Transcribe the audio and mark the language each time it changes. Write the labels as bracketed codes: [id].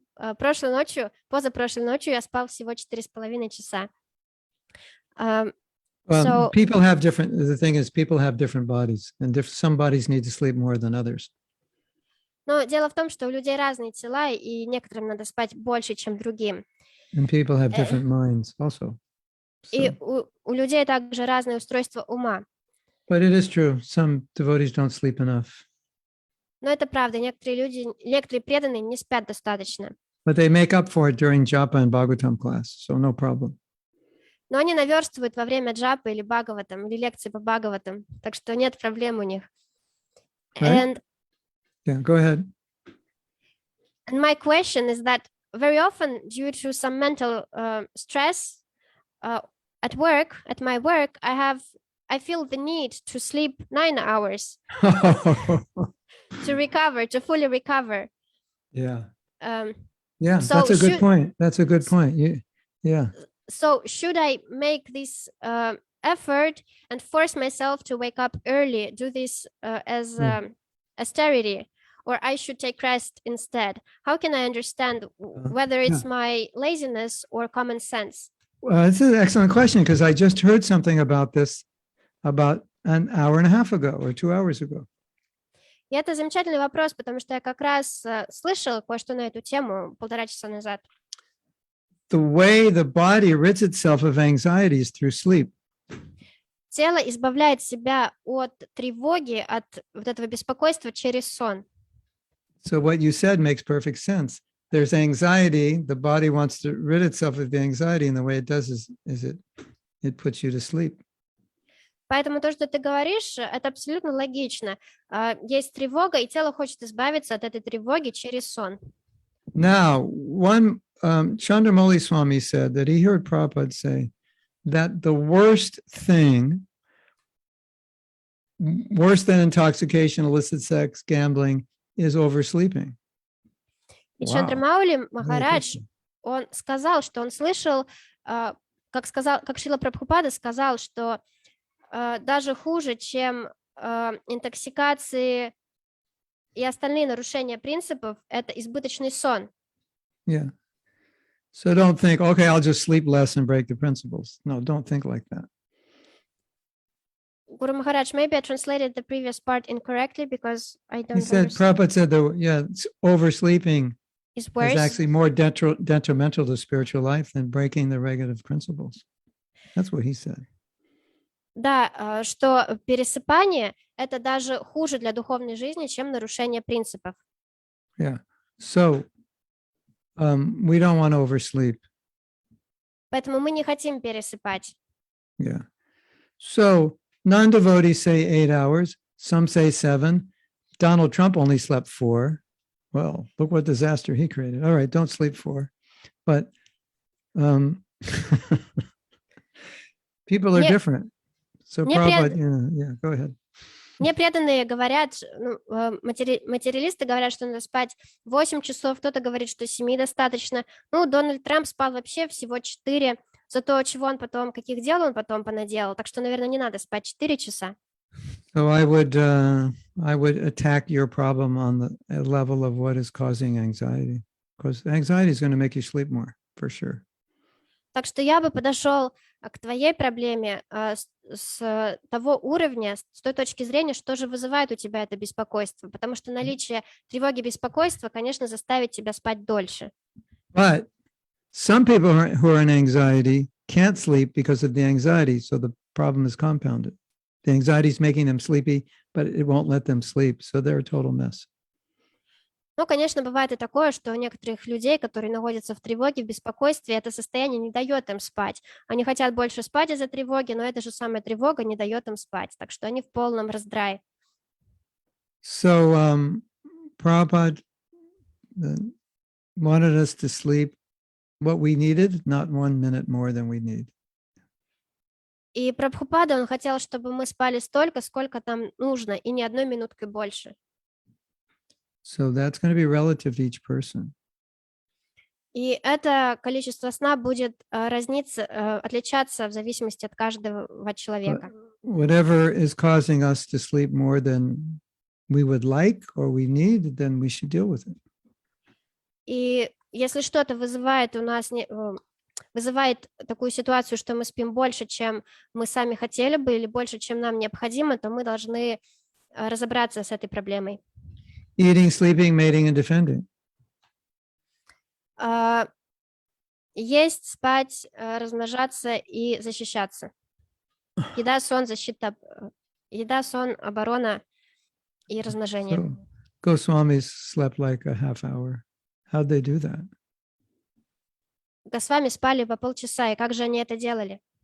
[ru] Позапрошлой ночью я спал всего 4,5 часа. [en] Well, So- people have different, the thing is, people have different bodies, and some bodies need to sleep more than others. [ru] Но дело в том, что у людей разные тела, и некоторым надо спать больше, чем другим. [en] And people have different minds also. [ru] И [en] So, [ru] у людей также разное устройство ума. [en] but it is true, some devotees don't sleep enough, [ru] Но это правда, некоторые преданные не спят достаточно. [en] but they make up for it during japa and Bhagavatam class, so no problem. [ru] Но они наверстывают во время джапы или бхагаватам, или лекции по бхагаватам, так что нет проблем у них. [en] Right. Yeah, go ahead. And my question is that very often, due to some mental stress at work, at my work, I feel the need to sleep 9 hours to recover, to fully recover. Yeah. Yeah, So that's a good should- point. That's a good point. Yeah. So should I make this effort and force myself to wake up early, do this as austerity, or I should take rest instead? How can I understand whether it's my laziness or common sense? Well, it's an excellent question because I just heard something about this about an hour and a half ago or 2 hours ago. [ru] И это замечательный вопрос, потому что я как раз слышала кое-что на эту тему 1,5 часа назад. [en] The way the body rids itself of anxiety is through sleep. [ru] Тело избавляет себя от тревоги, от вот этого беспокойства через сон. [en] So what you said makes perfect sense. There's anxiety. The body wants to rid itself of the anxiety, and the way it does is it puts you to sleep. [ru] Поэтому то, что ты говоришь, это абсолютно логично. Есть тревога, и тело хочет избавиться от этой тревоги через сон. [en] Now, Chandramauli Swami said that he heard Prabhupada say that the worst thing, worse than intoxication, illicit sex, gambling, is oversleeping. [ru] И [en] Wow. [ru] Чандрамаули [en] Very [ru] Махарадж, [en] interesting. [ru] он сказал, что он слышал, как Шрила Прабхупада сказал, что даже хуже, чем интоксикации и остальные нарушения принципов, это избыточный сон. [en] Yeah. So don't think, okay, I'll just sleep less and break the principles. No, don't think like that. Guru Maharaj, maybe I translated the previous part incorrectly because I don't He said, understand. Prabhupada said oversleeping Is is worse. actually more detrimental to spiritual life than breaking the regulative principles. That's what he said. [ru] Да, что пересыпание – это даже хуже для духовной жизни, чем нарушение принципов. [en] Yeah. So we don't want to oversleep. [ru] Поэтому мы не хотим пересыпать. [en] Yeah. So non-devotees say 8 hours. Some say 7. Donald Trump only slept 4. Well, look what disaster he created. All right, don't sleep 4. But people are [ru] Не- [en] different. So [ru] не [en] Prabhupada, yeah, go ahead. [ru] Мне преданные говорят, материалисты говорят, что надо спать 8 часов, кто-то говорит, что 7 достаточно. Ну, Дональд Трамп спал вообще всего 4, зато чего он потом, каких дел он потом понаделал. Так что, наверное, не надо спать 4 часа. [en] So I would attack your problem on the level of what is causing anxiety, because anxiety is going to make you sleep more, for sure. [ru] Так что я бы подошел к твоей проблеме с того уровня, с той точки зрения, что же вызывает у тебя это беспокойство, потому что наличие тревоги, беспокойства, конечно, заставит тебя спать дольше. [en] But some people who are in anxiety can't sleep because of the anxiety, so the problem is compounded. The anxiety is making them sleepy, but it won't let them sleep, so they're a total mess. [ru] Ну, конечно, бывает и такое, что у некоторых людей, которые находятся в тревоге, в беспокойстве, это состояние не дает им спать. Они хотят больше спать из-за тревоги, но эта же самая тревога не дает им спать, так что они в полном раздрае. [en] So Prabhupada wanted us to sleep what we needed, not 1 minute more than we need. [ru] И Прабхупада, он хотел, чтобы мы спали столько, сколько там нужно, и ни одной минуткой больше. [en] So that's going to be relative to each person. [ru] И это количество сна будет отличаться в зависимости от каждого человека. [en] Whatever is causing us to sleep more than we would like or we need, then we should deal with it. [ru] И если что-то вызывает у нас вызывает такую ситуацию, что мы спим больше, чем мы сами хотели бы, или больше, чем нам необходимо, то мы должны разобраться с этой проблемой. [en] Eating, sleeping, mating, and defending. [ru] Есть, спать, размножаться и защищаться. Еда, сон, защита, еда, сон, оборона и размножение. [en] So Goswamis slept like a half hour. How'd they do that? [ru] Госвами спали по полчаса, и как же они это делали?